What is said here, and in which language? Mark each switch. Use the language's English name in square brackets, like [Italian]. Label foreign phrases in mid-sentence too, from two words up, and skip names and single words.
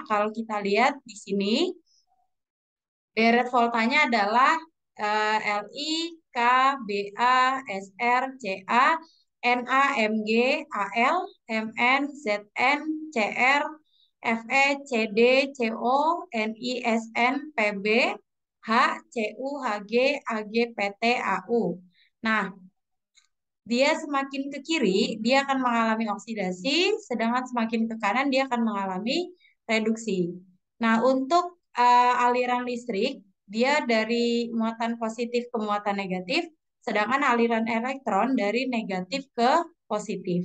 [Indonesian] Kalau kita lihat di sini, deret voltanya adalah Li, K, Ba, Sr, Ca, Na, Mg, Al, Mn, Zn, Cr, Fe, Cd, Co, Ni, Sn, Pb, H, Cu, Hg, Ag, Pt, Au. Nah, dia semakin ke kiri, dia akan mengalami oksidasi, sedangkan semakin ke kanan, dia akan mengalami reduksi. Nah, untuk aliran listrik, dia dari muatan positif ke muatan negatif, sedangkan aliran elektron dari negatif ke positif.